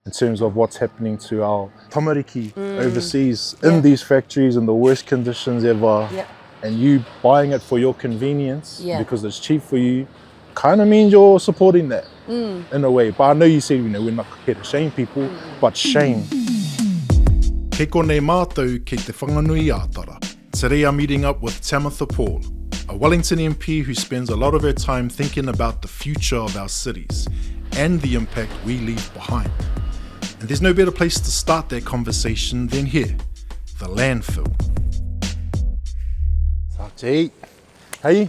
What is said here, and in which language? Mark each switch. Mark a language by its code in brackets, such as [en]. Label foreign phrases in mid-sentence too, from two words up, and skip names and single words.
[en] in terms of what's happening to our tamariki overseas in these factories in the worst conditions ever. Yep. And you buying it for your convenience because it's cheap for you, kind of means you're supporting that in a way. But I know you said, we're not here to shame people, but shame. [mi] Kei konei mātou kei te whanganui ātara. [en] Today I'm meeting up with Tamatha Paul, a Wellington MP who spends a lot of her time thinking about the future of our cities and the impact we leave behind. And there's no better place to start that conversation than here, the landfill. Sachi, hey.